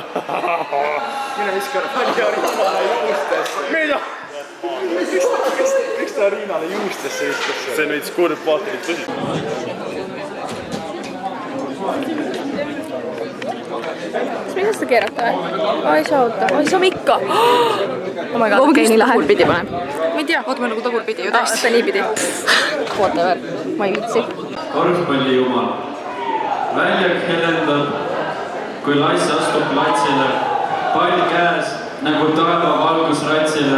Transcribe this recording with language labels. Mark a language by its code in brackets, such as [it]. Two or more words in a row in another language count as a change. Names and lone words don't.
[et] Mine viska Riinale juustesse. Mida? Miks ta Riinale juustesse viskas? See on veits kurb, vaata nüüd tõsi. Kas me ei saa seda keerata või? Ai, saa oota. Ai, saame ikka. [en] Oh my god, [et] okei, nii lahe. Tagurpidi panen. Ma ei tea. Ootame nagu tagurpidi ju täiesti. Oota niipidi. Whatever. Ma ei viitsi. Korvpallijumal. Väljak helendab, kui Lass astub platsile. Pall käes nagu taeva valgus ratsile.